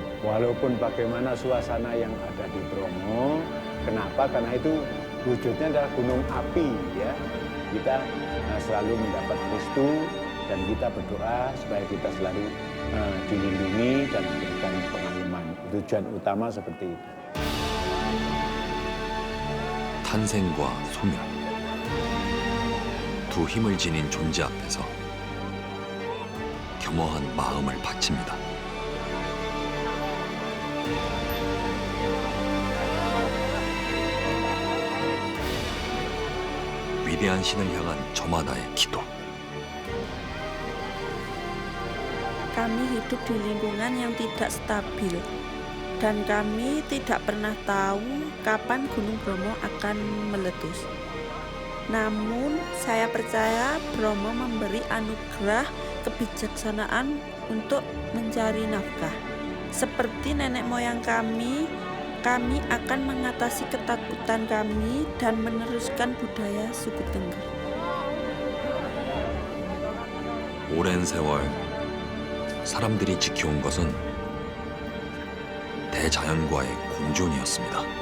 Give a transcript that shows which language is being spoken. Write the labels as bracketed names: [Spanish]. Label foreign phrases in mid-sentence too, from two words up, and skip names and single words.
[Indonesian] Walaupun bagaimana suasana yang ada di Bromo, kenapa? Karena itu wujudnya adalah gunung api ya. Kita selalu mendapat restu dan kita berdoa supaya kita selalu dilindungi dan diberikan pengalaman. Tujuan utama seperti itu. [Korean] 탄생과 소멸. 두 힘을 지닌 존재 앞에서 겸허한 마음을 바칩니다. 위대한 신을 향한 저마다의 기도. [Indonesian] Kami hidup di lingkungan yang tidak stabil dan kami tidak pernah tahu kapan Gunung Bromo akan meletus. Namun saya percaya Bromo memberi anugerah kebijaksanaan untuk mencari nafkah. Seperti nenek moyang kami akan mengatasi ketakutan kami dan meneruskan budaya suku Tengger. [Korean] 오랜 세월 사람들이 지켜온 것은 대자연과의 공존이었습니다.